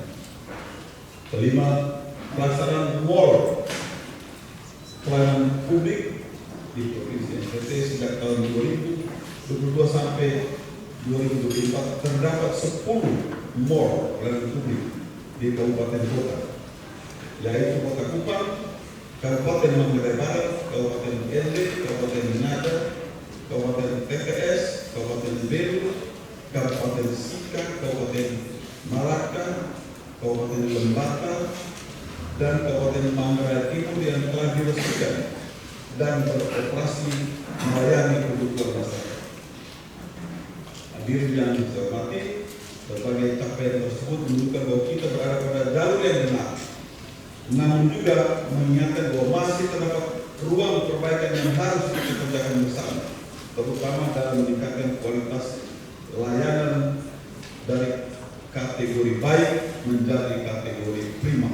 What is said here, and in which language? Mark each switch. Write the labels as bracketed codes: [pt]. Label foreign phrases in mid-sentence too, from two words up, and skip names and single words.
[id] Kelima, pelaksanaan MOL pelayanan publik di Provinsi NTT sejak tahun 2022 sampai 2024 terdapat 10 MOL pelayanan publik di Kabupaten Kota, yaitu Kota Kupang, Kabupaten Manggarai Barat, Kabupaten ND, Kabupaten Ngada, Kabupaten TPS, Kabupaten Belu, Kabupaten Sika, Kabupaten Malaka, Kabupaten Lembata, dan Kabupaten Manggarai Timur yang telah diresmikan dan beroperasi melayani kebutuhan masyarakat. Hadirin yang saya hormati, berbagai capaian tersebut menunjukkan bahwa kita berada pada jalur yang benar, namun juga mengingatkan bahwa masih terdapat ruang perbaikan yang harus kita kerjakan bersama, terutama dalam meningkatkan kualitas layanan dari kategori baik menjadi kategori prima.